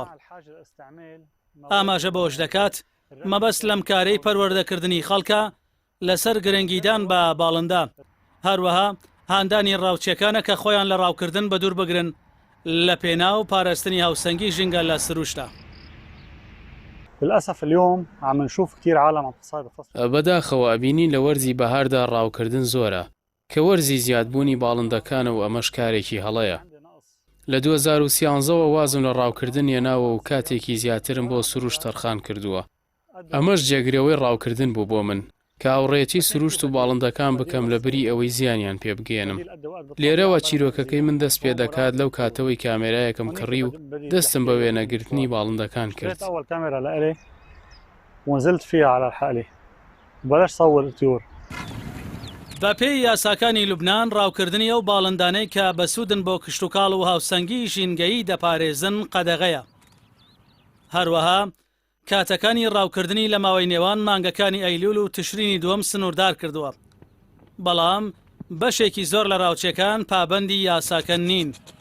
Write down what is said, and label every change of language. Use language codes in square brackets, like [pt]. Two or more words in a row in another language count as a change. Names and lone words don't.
[ckb] ئاماژە بەوەش دەکات مەبەست لەم کارەی پەروەردەکردنی خەڵکە لەسەر گرنگیدان بە باڵندە، هەروەها هاندانی ڕاوچیەکانە کە خۆیان لە ڕاوکردن بە دوور بگرن لە پێنا و پاراستنی هاوسەنگی ژینگە لە سروشتە. [ar] للأسف اليوم عم نشوف كثير عالم عم تصايد الفصل. [ckb] بەداخەوە ئەبینی لە وەرزی بەهاردا ڕاوکردن زۆرە کە وەرزی زیادبوونی باڵندەکانە و ئەمەش کارێکی هەڵەیە. لە 2013ەوە وازم لە ڕاوکردن هێناوە و کاتێکی زیاترم بۆ سروش تەرخان کردووە. ئەمەش جێگرەوەی ڕاوکردن بوو بۆ من کە ئاوڕێتی سروشت و باڵندەکان بکەم لە بری ئەوەی زیانیان پێ بگێنم. لێرەوە چیرۆکەکەی من دەست پێ دەکات لەو کاتەوەی کامێرایەکم کڕی و دەستم بە وێنەگرتنی باڵندەکان کرد. [ar] ونزلت فيها على الحالة وبلشت صور الطيور. [ckb] بە پێی یاساکانی لوبنان ڕاوکردنی ئەو باڵندانەی کە بەسوودن بۆ کشتتوکاڵ و هاوسەنگی ژینگەیی دەپارێزن قەدەغەیە. هەروەها کاتەکانی ڕاوکردنی لە ماوەی نێوان مانگەکانی ئەیلول و تشرینی دووەم سنووردار کردووە، بەڵام بەشێکی زۆر لە ڕاوچەکان پابەندی یاساکە نین.